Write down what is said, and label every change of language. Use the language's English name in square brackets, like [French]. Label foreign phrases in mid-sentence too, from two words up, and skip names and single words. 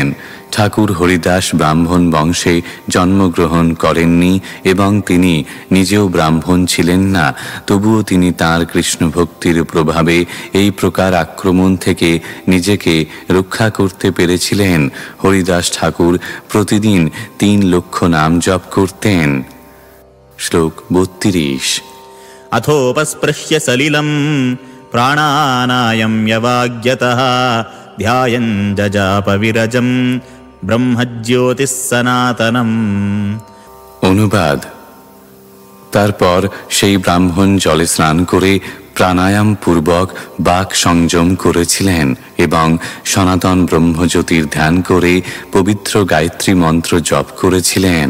[Bangla] ঠাকুর হরিদাস ব্রাহ্মণ বংশে জন্মগ্রহণ করেননি এবং তিনি নিজেও ব্রাহ্মণ ছিলেন না, তবুও তিনি তাঁর কৃষ্ণ ভক্তির প্রভাবে এই প্রকার আক্রমণ থেকে নিজেকে রক্ষা করতে পেরেছিলেন। হরিদাস ঠাকুর প্রতিদিন 3 লক্ষ নাম জপ করতেন। শ্লোক 32। [Sanskrit] अथोपस्पृश्य सलिलं प्राणानायम्यवाग्यतः ध्यायं जजापविरजं ब्रह्मज्योतिः सनातनम्। [Bangla] অনুবাদ: তারপর সেই ব্রাহ্মণ জলে স্নান করে প্রাণায়াম পূর্বক বাক সংযম করেছিলেন এবং সনাতন ব্রহ্মজ্যোতির ধ্যান করে পবিত্র গায়ত্রী মন্ত্র জপ করেছিলেন।